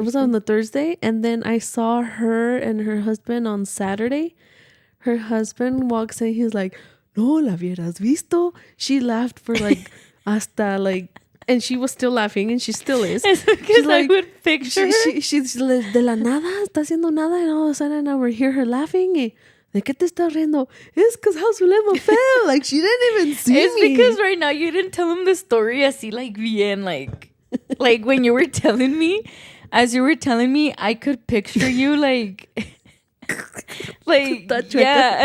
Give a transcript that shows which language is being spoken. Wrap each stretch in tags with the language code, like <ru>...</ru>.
<en>It was on the Thursday. And then I saw her and her husband on Saturday. Her husband walks in. He's like,</en> <es>no, la hubieras visto.</es> <en>She laughed for like, hasta like, and she was still laughing and she still is. It's because I would picture her.</en> <es>She's de la nada, está haciendo nada.</es> <en>And all of a sudden I would hear her laughing.</en> <es>¿De qué te estás riendo?</es> <en>It's because how Sulema fell. Like, she didn't even see it's me. It's because right now you didn't tell him the story así like bien, like when you were telling me, as you were telling me, I could picture you like yeah.</en>